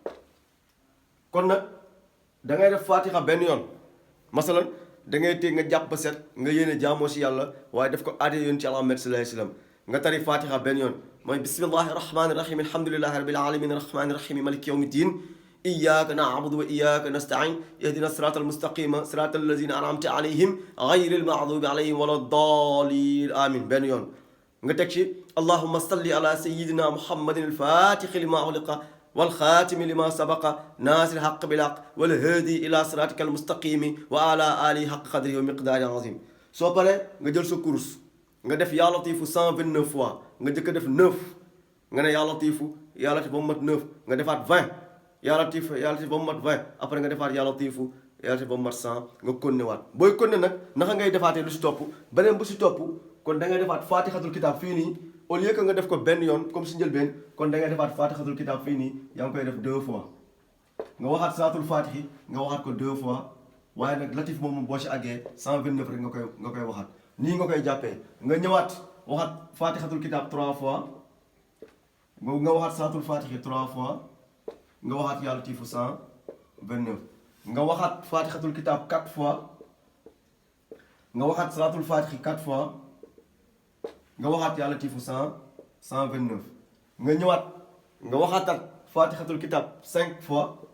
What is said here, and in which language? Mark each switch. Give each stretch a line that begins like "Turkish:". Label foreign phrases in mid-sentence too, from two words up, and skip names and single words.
Wolof: nag da ngay def fatiha benn yoon masalan da ngay téye nga jàpp ba set nga yéene jaamoo si yàlla waaye def ko aadee yoon ci Muhammad
Arabic: صلى الله عليه وسلم
Wolof: nga tari fatiha benn yoon mooy
Arabic: بسم الله الرحمن الرحيم الحمد لله رب العالمين الرحمن الرحيم مالك يوم الدين إياك نعبد وإياك نستعين اهدنا الصراط المستقيم صراط الذين أنعمت عليهم غير المغضوب عليهم ولا الضالين amin
Wolof: benn yoon nga teg ci
Arabic: اللهم صل على سيدنا محمد الفاتح لما أغلق والخاتم لما سبق ناصر الحق بالحق والهادي الى صراطك المستقيم وعلى اله حق قدره ومقداره عظيم
Wolof: soo paree nga jël sa kurus nga def yaa latifu 129 fois nga jëkk a def 9 nga ne
Arabic: يا لطيف
Wolof: ba mu mat 9 nga defaat 20
Arabic: يا لطيف
Wolof: ba mu mat 20 après nga defaat
Arabic: يا لطيف
Wolof: ba mu mat 100 nga konne waat booy konne nag naka ngay defaatee lu si topp beneen bu si topp kon da ngay defaat
Arabic: فاتحة الكتاب
Wolof: fii nii
French: au lieu que
Wolof: nga def ko benn yoon
French: comme si
Wolof: njëlbeen kon da ngay defaat
Arabic: فاتحة الكتاب
Wolof: fii nii yaa ngi koy def 2 fois nga waxaat
Arabic: صلاة الفاتح
Wolof: nga waxaat ko 2 fois waaye nag latif moom boo si àggee 129 rek nga koy waxaat nii nga koy jàppee nga ñëwaat waxaat
Arabic: فاتحة الكتاب
Wolof: 3 fois nga waxaat
Arabic: صلاة الفاتح
Wolof: 3 fois nga waxaat
Arabic: يا لطيف
Wolof: 129 nga waxaat
Arabic: فاتحة الكتاب
Wolof: 4 fois nga waxaat
Arabic: صلاة الفاتح
Wolof: 4 fois nga waxaat
Arabic: يا لطيف
Wolof: 129 nga ñëwaat nga waxaatat
Arabic: فاتحة الكتاب
Wolof: 5 fois